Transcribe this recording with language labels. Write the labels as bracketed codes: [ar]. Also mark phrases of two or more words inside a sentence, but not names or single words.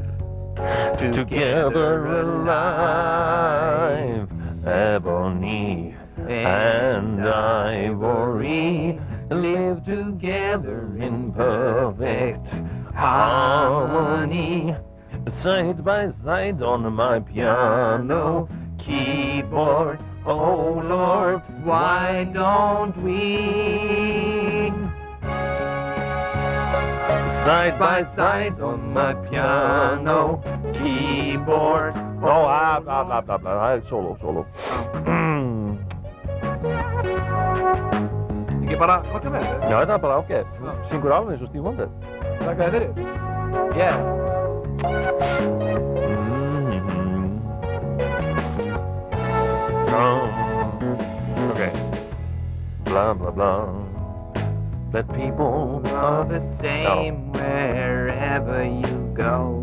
[en] Together alive, ebony and ivory live together in perfect harmony, side by side on my piano keyboard. Oh Lord, why don't we? Side by side on my piano keyboard. Oh, blah, solo. [is] Ekki bara kokka með þetta? Já, þetta er bara ágætt. Syngur alveg eins og Steve Wonder. Takk að þið fyrir. [en] Yeah. Okay. Blah, blah, blah. That people are the same wherever you go.